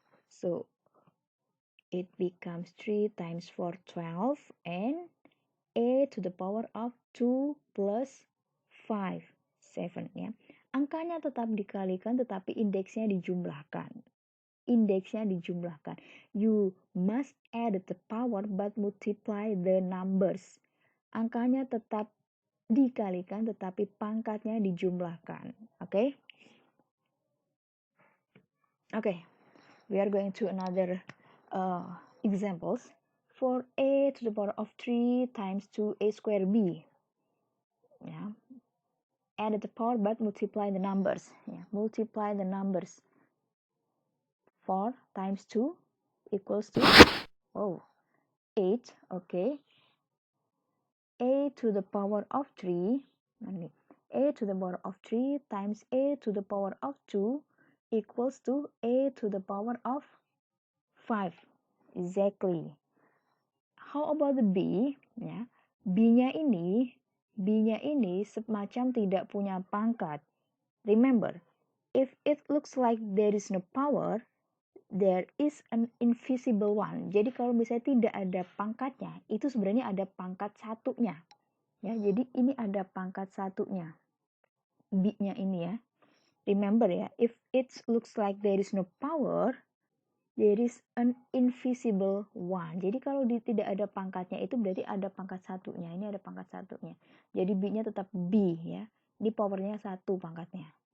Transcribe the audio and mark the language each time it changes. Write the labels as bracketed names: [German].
[English] So it becomes 3 times 4, 12 and a to the power of 2 plus 5, 7 ya. [Indonesian] Angkanya tetap dikalikan tetapi indeksnya dijumlahkan. Indeksnya dijumlahkan. [English] You must add the power but multiply the numbers. [Indonesian] Angkanya tetap dikalikan tetapi pangkatnya dijumlahkan. [English] Okay? Okay. We are going to another examples. For a to the power of 3 times 2a squared b. Yeah. Add the power but multiply the numbers. Yeah. Multiply the numbers. 4 times 2 equals to 8. Okay, a to the power of 3, a to the power of 3 times a to the power of 2 equals to a to the power of 5. Exactly. How about the b? [Indonesian] Ya, b-nya ini semacam tidak punya pangkat. [English] Remember, if it looks like there is no power, there is an invisible one. [Indonesian] Jadi kalau misalnya tidak ada pangkatnya, itu sebenarnya ada pangkat satunya. Ya, jadi ini ada pangkat satunya. B-nya ini ya. [English] Remember ya, if it looks like there is no power, there is an invisible one. [Indonesian] Jadi kalau tidak ada pangkatnya itu berarti ada pangkat satunya. Ini ada pangkat satunya. Jadi B-nya tetap B ya. Ini powernya 1 pangkatnya.